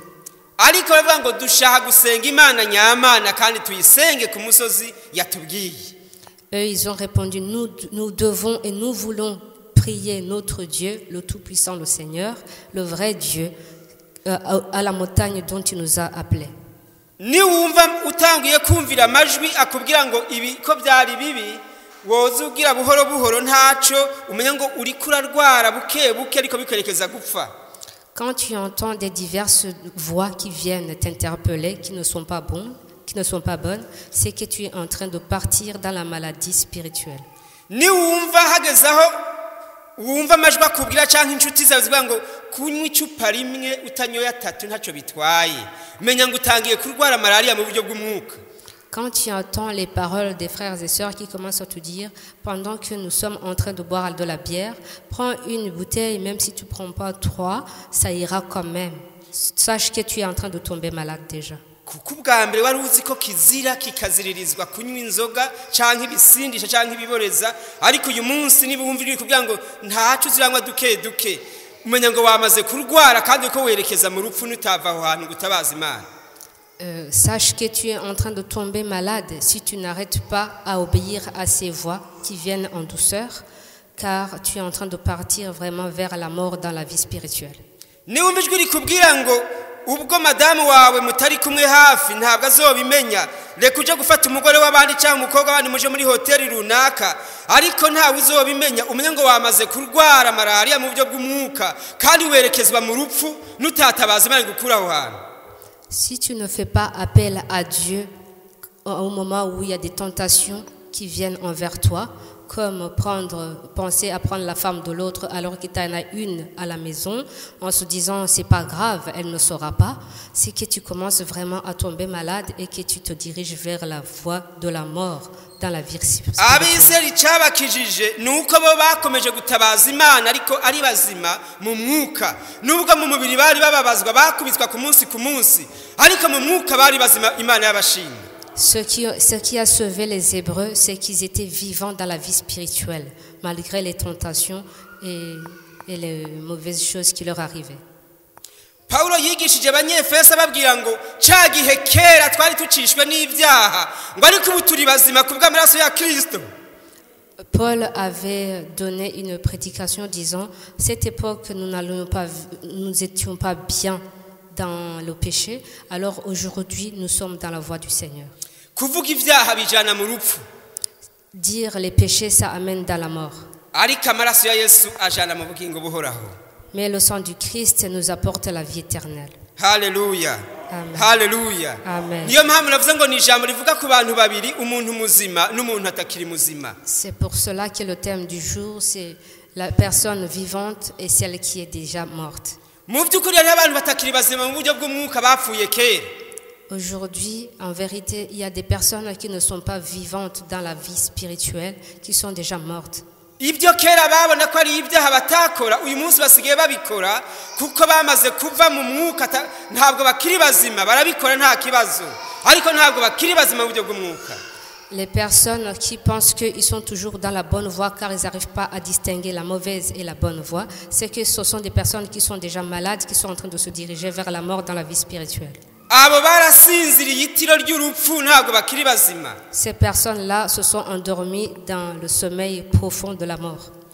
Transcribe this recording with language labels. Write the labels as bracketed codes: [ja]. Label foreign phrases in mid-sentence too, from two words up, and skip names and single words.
[rw] Ariko bavuga ngo dushaka gusenga Imana nyamana kandi tuyisenge ku musozi yatubwiye. [fr] Eux, ils ont répondu, nous devons et nous voulons prier notre Dieu, le Tout-Puissant, le Seigneur, le vrai Dieu, à la montagne dont tu nous as appelés. [rn] Ni wumva utangiye kumvira amajwi akubwira ngo ibi ko byari bibi woza ugira buhoro buhoro ntaco umenya ngo uri kurarwara buke buke ariko bikerekeza gupfa. [fr] Quand tu entends des diverses voix qui viennent t'interpeller, qui ne sont pas bonnes, c'est que tu es en train de partir dans la maladie spirituelle. [rw] Ni wumva hagezaho wumva amajwi akubwira cyangwa inshuti zawe zivuga ngo kunywa icupa rimwe utanyoye atatu ntacyo bitwaye menya ngo utangiye kurwara malaria mu buryo bw'umwuka. [fr] Quand tu entends les paroles des frères et sœurs qui commencent à te dire, pendant que nous sommes en train de boire de la bière, prends une bouteille, même si tu ne prends pas 3, ça ira quand même. Sache que tu es en train de tomber malade déjà. [rn] kuko ubwa mbere wari uzi ko kizira kikaziririzwa kunywa inzoga canke ibisindisha canke ibiboreza, ariko uyu munsi niba wumvira kugira ngo ntacu uziranywa duke duke, umenya ngo wamaze kurwara kandi ko werekeza mu rupfu n'utava aho hantu gutabaza Imana. [fr] Sache que tu es en train de tomber malade si tu n'arrêtes pas à obéir à ces voix qui viennent en douceur, car tu es en train de partir vraiment vers la mort dans la vie spirituelle. [rw] Niwumva ijwi rikubwira ngo ubwo madamu wawe mutari kumwe hafi ntabwo azobimenya, reka uje gufata umugore w'abandi cyangwa umukobwa w'abandi muje muri hoteli runaka, ariko ntawe uzobimenya, umenya ngo wamaze kurwara malaria mu buryo bw'umwuka kandi werekezwa mu rupfu n'utatabaza Imana gukura aho hantu. [fr] Si tu ne fais pas appel à Dieu au moment où il y a des tentations qui viennent envers toi, comme penser à prendre la femme de l'autre alors qu'il y en a une à la maison, en se disant c'est pas grave, elle ne saura pas, c'est que tu commences vraiment à tomber malade et que tu te diriges vers la voie de la mort dans la vie spirituelle. [rw] Abiseri cyabakijije nuko bo bakomeje gutabaza Imana ariko ari bazima mu mwuka, nubwo mu mubiri bari bababazwa bakubitswa ku munsi, ariko mu mwuka bari bazima Imana yabashimye. [fr] Ce qui a sauvé les Hébreux, c'est qu'ils étaient vivants dans la vie spirituelle, malgré les tentations et les mauvaises choses qui leur arrivaient. [rw] Paulo yigishije abanyefeso ababwira ngo ca gihe kera twari tucishwe n'ibyaha ngo ariko ubu turi bazima kubw'amaraso ya Kristo. [fr] Paul avait donné une prédication disant cette époque nous étions pas bien dans le péché, alors aujourd'hui nous sommes dans la voie du Seigneur. [rw] Kuvuga ibyaha bijana mu rupfu. [fr] Dire les péchés ça amène dans la mort. [rw] Ariko amaraso ya Yesu ajana mu bugingo buhoraho. [fr] Mais le sang du Christ nous apporte la vie éternelle. Hallelujah. Amen. Hallelujah. Amen. [rw] Niyo mpamvu navuze ngo ni ijambo rivuga ku bantu babiri, umuntu muzima n'umuntu atakiri muzima. [fr] C'est pour cela que le thème du jour c'est la personne vivante et celle qui est déjà morte. [rw] Mu by'ukuri hari abantu batakiri bazima mu buryo bw'umwuka bapfuye kera. [fr] Aujourd'hui, en vérité, il y a des personnes qui ne sont pas vivantes dans la vie spirituelle, qui sont déjà mortes. [rw] Ibyo kera babona ko ari ibyaha batakora uyu munsi basigaye babikora kuko bamaze kuva mu mwuka, ntabwo bakiri bazima, barabikora nta kibazo, ariko ntabwo bakiri bazima mu buryo bw'umwuka. [fr] Les personnes qui pensent qu'ils sont toujours dans la bonne voie car ils n'arrivent pas à distinguer la mauvaise et la bonne voie, c'est que ce sont des personnes qui sont déjà malades, qui sont en train de se diriger vers la mort dans la vie spirituelle. Ces personnes-là se sont endormies dans le sommeil profond de la mort.